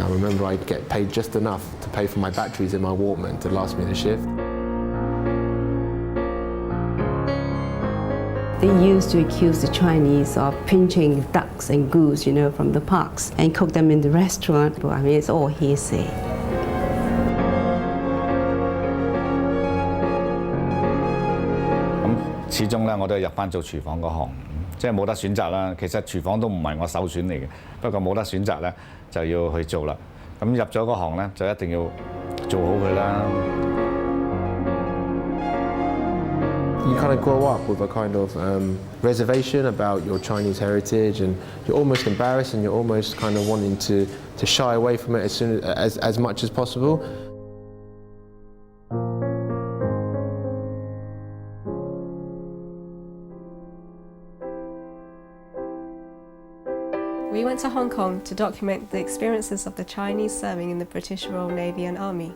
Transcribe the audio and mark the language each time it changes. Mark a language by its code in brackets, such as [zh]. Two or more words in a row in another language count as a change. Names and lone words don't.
[en] I remember I'd get paid just enough to pay for my batteries in my Walkman to last me the shift. They used to accuse the Chinese of pinching ducks and goose, from the parks and cook them in the restaurant. But I mean, it's all hearsay. [yue] 始終咧，我都係入翻做廚房嗰行，即係冇得選擇啦。其實廚房都唔係我首選嚟嘅，不過冇得選擇咧，就要去做啦。咁入咗嗰行咧，就一定要做好佢啦。 [en] You kind of grow up with a kind of reservation about your Chinese heritage, and you're almost embarrassed, and you're almost kind of wanting to shy away from it as much as possible. We went to Hong Kong to document the experiences of the Chinese serving in the British Royal Navy and Army.